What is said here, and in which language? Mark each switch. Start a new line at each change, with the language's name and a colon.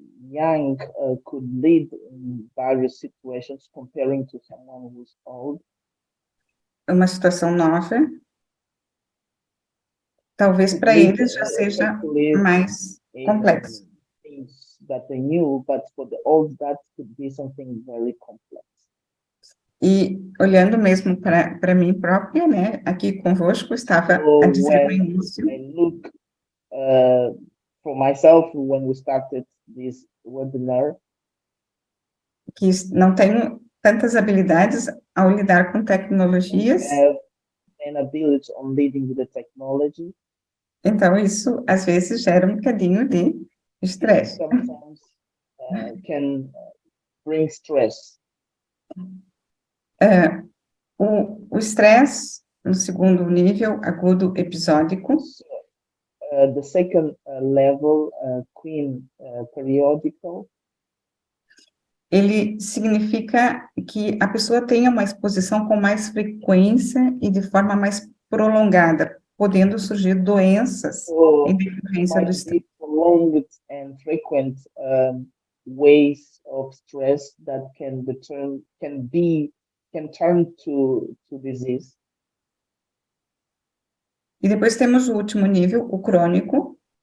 English: Young could lead in various situations comparing to someone who's old.
Portuguese: Uma situação nova. Talvez para eles já seja mais complexo.
English: Things that they knew, but for the old that could be something very complex.
Portuguese: E olhando mesmo para mim própria, né, aqui convosco, estava a dizer no início.
English: I look for myself when we started this webinar.
Portuguese: Que não tenho tantas habilidades ao lidar com tecnologias.
English: Have an ability on leading with the technology.
Portuguese: Então, isso, às vezes, gera um bocadinho de estresse.
English: Sometimes can bring stress.
Portuguese: O estresse, no segundo nível, agudo episódico.
English: The second level, queen periodical.
Portuguese: Ele significa que a pessoa tenha uma exposição com mais frequência e de forma mais prolongada, podendo surgir doenças em decorrência do estresse.
English: Prolonged and frequent ways of stress that can turn to disease.
Portuguese: E depois temos o último nível, o crônico,